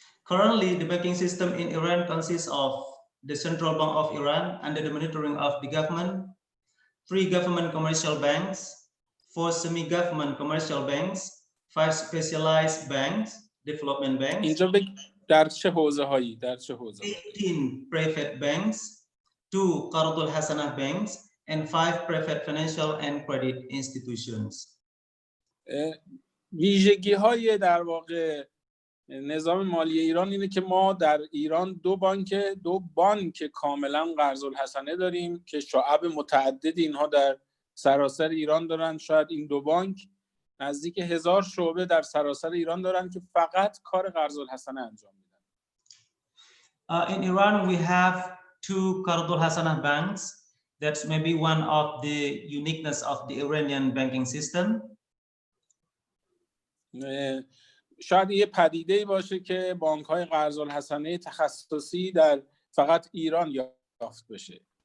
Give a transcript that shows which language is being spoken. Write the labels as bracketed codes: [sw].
[en] Currently, the banking system in Iran consists of the Central Bank of Iran under the monitoring of the government, 3 government commercial banks, 4 semi-government commercial banks, 5 specialized banks, development banks. [fa] اینجا در چه حوزه‌هایی؟ در چه حوزه؟ [en] 18 private banks, 2 Qard al-Hasanah banks, and 5 private financial and credit institutions. [fa] ویژگی‌های در واقع نظام مالی ایران اینه که ما در ایران 2 بانک کاملا قرض الحسنه داریم که شعب متعدد اینها در سراسر ایران دارن. شاید این 2 بانک نزدیک 1000 شعبه در سراسر ایران دارن که فقط کار قرض الحسنه انجام میدن. [en] In Iran we have two Qardul Hasanah banks. That's maybe one of the uniqueness of the Iranian banking system. [fa] شاید یه پدیده‌ای باشه که بانک‌های قرض الحسنه تخصصی در فقط ایران یافت بشه.